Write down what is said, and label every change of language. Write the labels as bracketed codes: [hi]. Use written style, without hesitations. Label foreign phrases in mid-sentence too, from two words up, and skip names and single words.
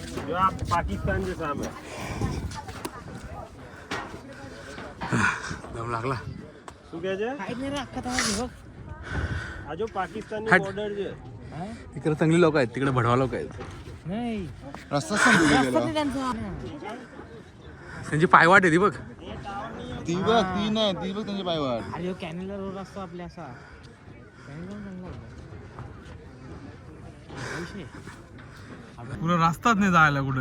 [mr] पाकिस्तानचे साम आहे. दम लागला. [gu] શું કહે છે? આ જો પાકિસ્તાનની [mr] हट. [gu] બોર્ડર છે. [mr] तिकडे चांगली लोक आहेत, तिकडे भडवा लोक आहेत. रस्ता समजून गेला त्यांची पायवाट आहे ती बघ. ती बघ ती नाही ती बघ त्यांची पायवाट. अरे कॅनलर रोड असतो आपल्या असा पुरा रस्ताच नाही जायला कुठे.